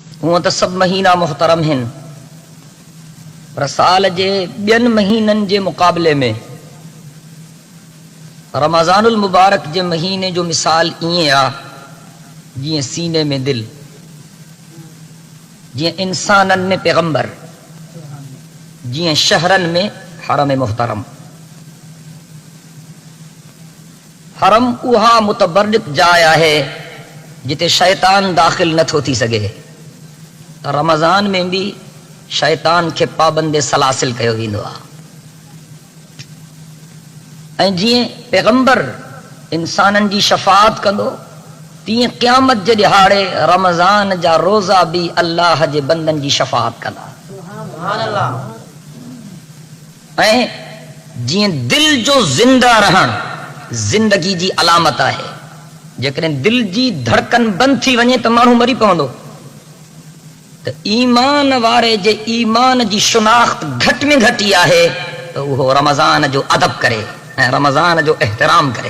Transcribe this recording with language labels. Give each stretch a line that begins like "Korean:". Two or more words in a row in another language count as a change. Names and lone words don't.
Sindhi: ہوں تو سب مہینہ محترم ہیں، پر سال جے ॿियनि مہینن جے مقابلے میں رمضان المبارک جے مہینے جو مثال ایئں آ جیئں سینے میں دل، جیئں انسانن میں پیغمبر، جیئں شہرن میں حرم محترم۔ حرم اہا متبرک جایا ہے جتے شیطان داخل نہ تھو تھی سگے۔ رمضان میں بھی شیطان کے پابند سلاسل کہو ویندو آ، ऐं जीअं पैगंबर इंसाननि जी शफ़ाअत कंदो तीअं क़यामत जे ॾिहाड़े रमज़ान जा रोज़ा बि अल्लाह जे बंदनि जी शफ़ाअत कंदा। ऐं जीअं दिल जो ज़िंदा रहण ज़िंदगी जी अलामत आहे, जेकॾहिं दिल जी धड़कन बंदि थी वञे त माण्हू मरी पवंदो, त ईमान वारे जे ईमान जी शुनाख्त घटि में घटि आहे त उहो रमज़ान जो अदब करे ऐं रमज़ान जो एहतराम करे।